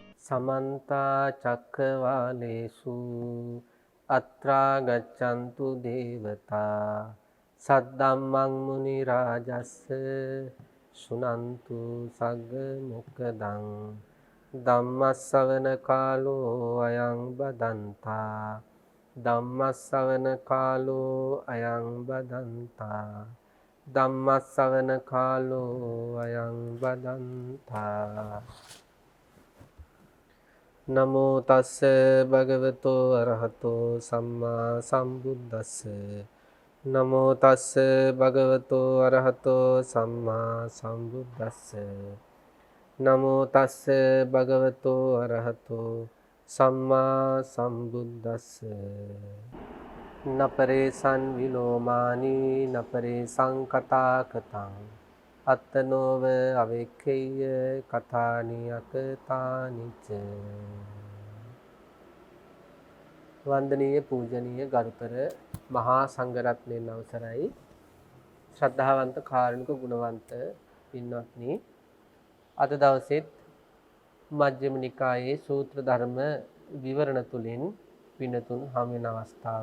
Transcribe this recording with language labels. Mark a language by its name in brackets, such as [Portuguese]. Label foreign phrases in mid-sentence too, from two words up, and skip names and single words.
[Pali] समन्ता चक्रवालेषु अत्रा गच्छन्तु देवता सद्धम्मं मुनिराजस्य शृण्वन्तु सग्मुखदं ධම්මස්සවන කාලෝ අයං බදන්තා ධම්මස්සවන කාලෝ අයං බදන්තා ධම්මස්සවන කාලෝ අයං බදන්තා නමෝ තස්ස භගවතෝ අරහතෝ සම්මා සම්බුද්දස්ස නමෝ තස්ස භගවතෝ අරහතෝ සම්මා සම්බුද්දස්ස නමෝ තස්ස භගවතෝ අරහතෝ සම්මා සම්බුද්දස්ස නපරේසං විලෝමානී නපරේසං කතාකතං අත්තනෝව අවෙක්ඛේය කථානි අකතානිච [Sinhala] වන්දනීය පූජනීය ගරුතර මහා සංඝරත්නයන් අවසරයි ශ්‍රද්ධාවන්ත කාරුණික ගුණවන්ත පින්වත්නි අද දවසෙත් මජ්ක්‍ධිම නිකායේ සූත්‍ර ධර්ම විවරණ තුලින් පින්නතුන් හමු වෙන අවස්ථාව.